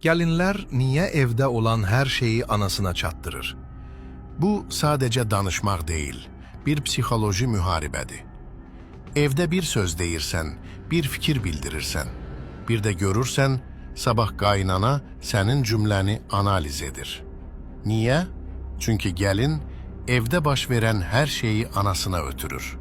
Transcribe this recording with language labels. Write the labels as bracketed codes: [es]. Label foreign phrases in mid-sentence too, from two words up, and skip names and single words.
[tr] Gelinler niye evde olan her şeyi anasına çattırır? [az] Bu sadece danışmaq deyil, bir psixoloji müharibədir. Evdə bir söz deyirsən, bir fikir bildirirsən. Bir də görürsən, sabah qaynana sənin cümləni analiz edir. Niyə? Çünki gəlin evdə baş verən hər şeyi anasına ötürür.